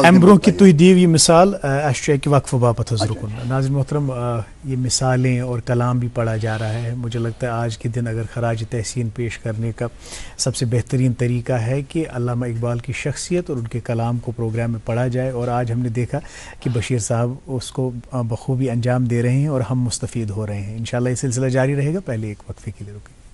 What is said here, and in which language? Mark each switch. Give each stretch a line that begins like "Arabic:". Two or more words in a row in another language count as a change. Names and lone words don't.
Kashmiri: امہِ برونٛہہ کہِ تُہۍ دِیِو یہِ مِثال اَسہِ چھُ اَکہِ وقفہٕ باپتھ حظ رُکُن
Urdu: ناظرین محترم یہ مثالیں اور کلام بھی پڑھا جا رہا ہے مجھے لگتا ہے آج کے دن اگر خراج تحسین پیش کرنے کا سب سے بہترین طریقہ ہے کہ علامہ اقبال کی شخصیت اور ان کے کلام کو پروگرام میں پڑھا جائے اور آج ہم نے دیکھا کہ بشیر صاحب اس کو بخوبی انجام دے رہے ہیں اور ہم مستفید ہو رہے ہیں انشاءاللہ یہ سلسلہ جاری رہے گا پہلے ایک وقفے کے لیے رکیں